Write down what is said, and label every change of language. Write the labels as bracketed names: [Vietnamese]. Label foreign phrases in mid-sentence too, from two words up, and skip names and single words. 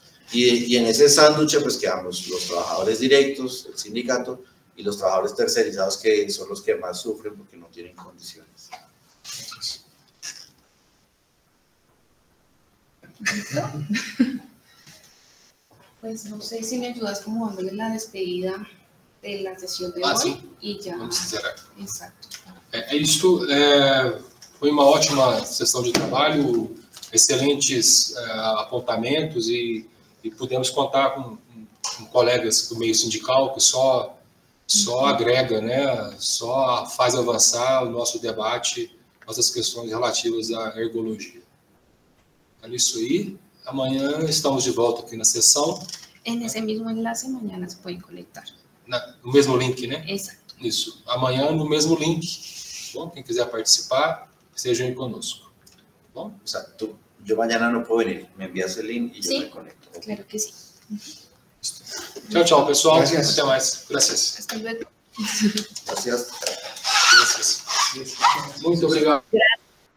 [Spanish] Y en ese sándwich pues quedamos los trabajadores directos, el sindicato, y los trabajadores tercerizados que son los que más sufren porque no tienen condiciones. Pues no sé si me ayudas como dándole la despedida de la sesión de hoy [Portuguese] Sim. [Spanish] y ya. [Portuguese] Vamos encerrar. [Spanish] Exacto. [Portuguese] Isto foi uma ótima sessão de trabalho, excelentes apontamentos e pudemos contar com colegas do meio sindical que só agrega, né, só faz avançar o nosso debate, nossas questões relativas à ergologia. É isso aí. Amanhã estamos de volta aqui na sessão. [Spanish] En ese mismo enlace mañana se pueden conectar. [Portuguese] No mesmo link, né? [Spanish] Exacto. [Portuguese] Isso. Amanhã no mesmo link. Bom, quem quiser participar, estejam aí conosco. Bom? [Spanish] O sea, yo mañana no puedo venir, me envías el link y yo Sí, me conecto. ¿Okay? claro que sí. [Portuguese] Tchau, tchau, pessoal. [Spanish] Gracias. [Portuguese] Até mais. [Spanish] Gracias. Hasta luego. Gracias. Gracias. [Portuguese] Muito obrigado.